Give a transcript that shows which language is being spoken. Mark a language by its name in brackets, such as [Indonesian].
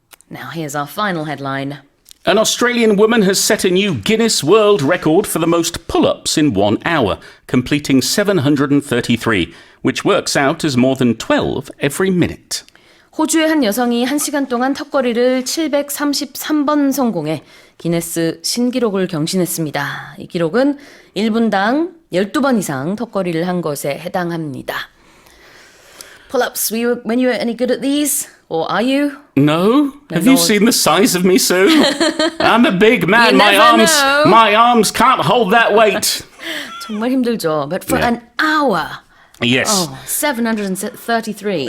[English] Now here's our final headline. An Australian woman has set a new Guinness World Record for the most pull-ups in 1 hour, completing 733, which works out as more than 12 every minute. [Korean] 호주의 한 여성이 1시간 동안 턱걸이를 733번 성공해 기네스 신기록을 경신했습니다. 이 기록은 1분당 12번 이상 턱걸이를 한 것에 해당합니다. [English] Pull-ups, when you were any good at these? Or are you? No? Have you seen the size of me, Sue? I'm a big man. You never know. My arms can't hold that weight. [Korean] 정말 힘들죠. [English] But for an hour... Yes. Oh, 733.